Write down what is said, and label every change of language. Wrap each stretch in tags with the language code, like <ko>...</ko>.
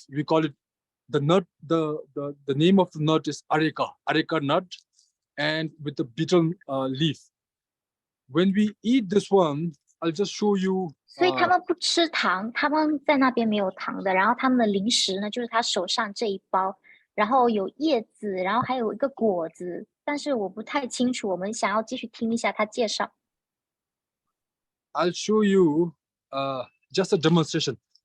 <en>We call it the nut. The name of the nut is areca nut, and with the betel leaf. When we eat this one, I'll just show you.</en> <zh>所以他们不吃糖，他们在那边没有糖的。然后他们的零食呢，就是他手上这一包，然后有叶子，然后还有一个果子，但是我不太清楚。我们想要继续听一下他介绍。</zh> <en>I'll show you just a demonstration.</en>